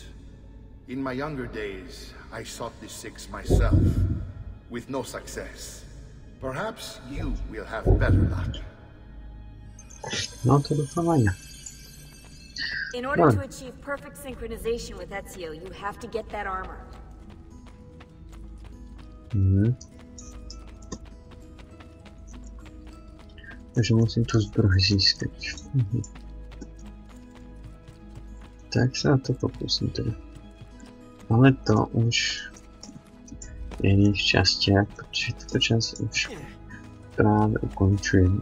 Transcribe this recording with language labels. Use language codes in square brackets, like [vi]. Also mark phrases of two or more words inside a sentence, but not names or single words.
[en] In my younger days, I sought the six myself, with no success. Perhaps you will have better luck. No to dopawania. In order to achieve perfect synchronization with Ezio, you have to get that armor. [sk] Takže musím tu zbroj získať. Tak sa to pokúsim teda. Ale to už v iných častiach, pretože túto časť už práve ukončujem.